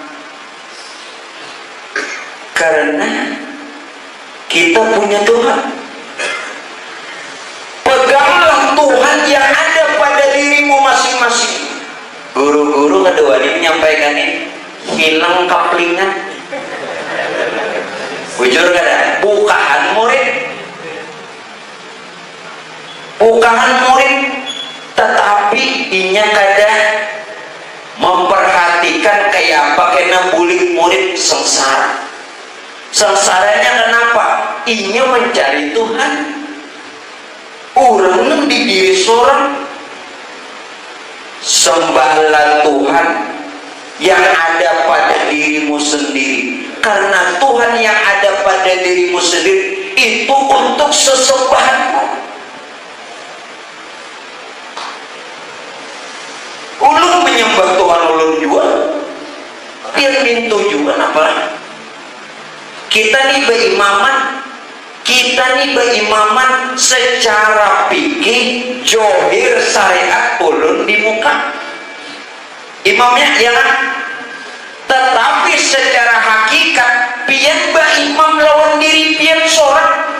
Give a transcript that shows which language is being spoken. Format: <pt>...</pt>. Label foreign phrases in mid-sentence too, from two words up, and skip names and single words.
<id>Karena kita punya Tuhan. Peganglah Tuhan yang ada pada dirimu masing-masing. Guru-guru kedua ini menyampaikan ini, hilang kaplingan.</id> <bjn>Bujur kada? Bukaan murid, tetapi inya kada memperhatikan kayak apa kena bulik murid sengsara.</bjn> <id>Sengsaranya kenapa? Ingin mencari Tuhan. Orang di diri seorang, sembahlah Tuhan yang ada pada dirimu sendiri, karena Tuhan yang ada pada dirimu sendiri itu untuk sesembahanmu.</id> <bjn>Ulun menyembah Tuhan ulun juga, dia minta juga apa?</bjn> <id>Kita nih berimaman secara fikih johir syariat ulun di muka imamnya ya kan, tetapi secara hakikat</id> <bjn>pian ba imam lawan diri pian seorang.</bjn>